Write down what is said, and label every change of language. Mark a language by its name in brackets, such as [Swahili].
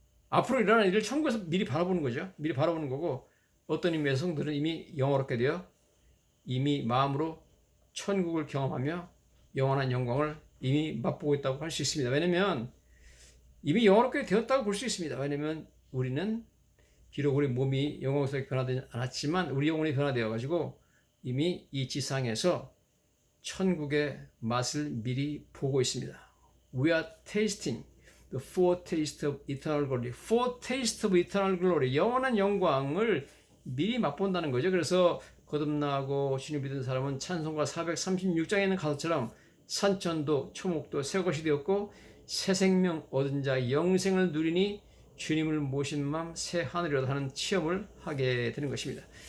[Korean] 앞으로 일어날 일을 천국에서 미리 바라보는 거죠. 미리 바라보는 거고 어떤 의미에서 성도들은 이미 영화롭게 되어 이미 마음으로 천국을 경험하며 영원한 영광을 이미 맛보고 있다고 할 수 있습니다. 왜냐하면 이미 영화롭게 되었다고 볼 수 있습니다. 왜냐하면 우리는 비록 우리 몸이 영광스럽게 변화되지 않았지만 우리 영혼이 변화되어 가지고 이미 이 지상에서 천국의 맛을 미리 보고 있습니다. [English] We are tasting the foretaste of eternal glory. Foretaste of eternal glory. [Korean] 영원한 영광을 미리 맛본다는 거죠. 그래서 거듭나고 주님 믿은 사람은 찬송가 436장에 있는 가사처럼 산천도 초목도 새 것이 되었고 새 생명 얻은 자 영생을 누리니 주님을 모신 맘 새 하늘이라도 하는 체험을 하게 되는 것입니다.